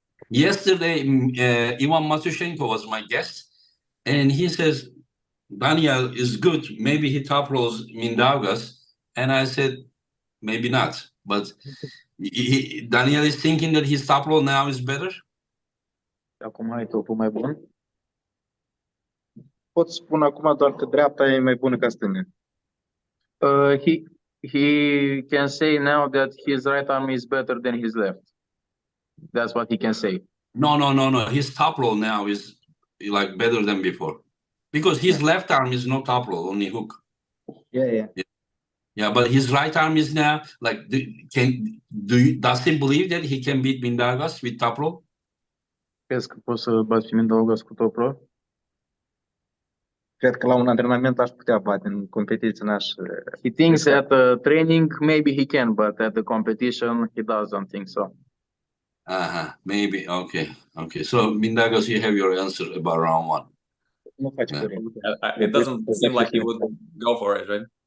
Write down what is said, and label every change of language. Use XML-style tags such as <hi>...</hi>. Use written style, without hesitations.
<en>Yesterday, Ivan Matushenko was my guest, and he says Daniel is good. Maybe he top rolls Mindaugas, and I said maybe not. But Daniel is thinking that his top roll now is better.</en> <ro>Acum ai topul mai bun. Pot spune acum doar că dreapta e mai bună ca stânga.</ro> <en>He can say now that his right arm is better than his left. That's what he can say. No. His top roll now is like better than before, because his left arm is no top roll, only hook. Yeah, but his right arm is now like. Does he believe that he can beat Mindaugas with top roll?</en> <ro>Crezi că poți să bați pe Mindaugas cu top roll? Cred că la un antrenament aș putea bate, în competiție n-aș...</ro> <en>He thinks at the training maybe he can, but at the competition he doesn't think so. Maybe. Okay. So Mindaugas, you have your answer about round one.</en> <ro>Nu face curent.</ro> <en>It doesn't seem like he would go for it, right?</en>